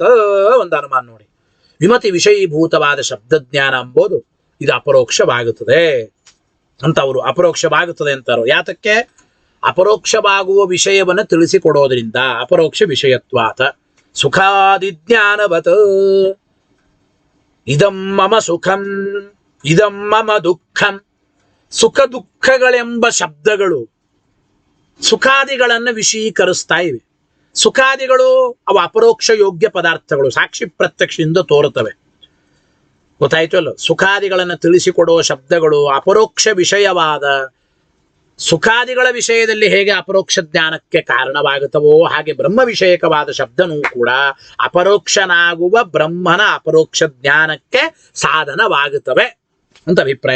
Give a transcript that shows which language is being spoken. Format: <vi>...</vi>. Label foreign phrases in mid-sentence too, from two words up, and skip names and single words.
<kn>ಒಂದು ಅನುಮಾನ ನೋಡಿ. ವಿಮತಿ ವಿಷಯೀಭೂತವಾದ ಶಬ್ದಜ್ಞಾನ ಎಂಬುದು ಇದು ಅಪರೋಕ್ಷವಾಗುತ್ತದೆ ಅಂತ ಅವರು ಅಪರೋಕ್ಷವಾಗುತ್ತದೆ ಅಂತಾರೋ. ಯಾತಕ್ಕೆ? ಅಪರೋಕ್ಷವಾಗುವ ವಿಷಯವನ್ನು ತಿಳಿಸಿಕೊಡೋದ್ರಿಂದ</kn> <sa>ಅಪರೋಕ್ಷ ವಿಷಯತ್ವಾತ ಸುಖಾದಿ ಜ್ಞಾನವತ. ಇದಂ ಮಮ ಸುಖಂ ಇದಂ ಮಮ ದುಃಖಂ.</sa> <kn>ಸುಖ ದುಃಖಗಳೆಂಬ ಶಬ್ದಗಳು ಸುಖಾದಿಗಳನ್ನು ವಿಷೀಕರಿಸ್ತಾ ಇವೆ. ಸುಖಾದಿಗಳು ಅವು ಅಪರೋಕ್ಷ ಯೋಗ್ಯ ಪದಾರ್ಥಗಳು, ಸಾಕ್ಷಿ ಪ್ರತ್ಯಕ್ಷದಿಂದ ತೋರುತ್ತವೆ. ಗೊತ್ತಾಯ್ತು ಅಲ್ಲ? ಸುಖಾದಿಗಳನ್ನು ತಿಳಿಸಿಕೊಡುವ ಶಬ್ದಗಳು ಅಪರೋಕ್ಷ ವಿಷಯವಾದ ಸುಖಾದಿಗಳ ವಿಷಯದಲ್ಲಿ ಹೇಗೆ ಅಪರೋಕ್ಷ ಜ್ಞಾನಕ್ಕೆ ಕಾರಣವಾಗುತ್ತವೋ ಹಾಗೆ ಬ್ರಹ್ಮ ವಿಷಯಕವಾದ ಶಬ್ದನೂ ಕೂಡ ಅಪರೋಕ್ಷನಾಗುವ ಬ್ರಹ್ಮನ ಅಪರೋಕ್ಷ ಜ್ಞಾನಕ್ಕೆ ಸಾಧನವಾಗುತ್ತವೆ ಅಂತ ಅಭಿಪ್ರಾಯ.</kn>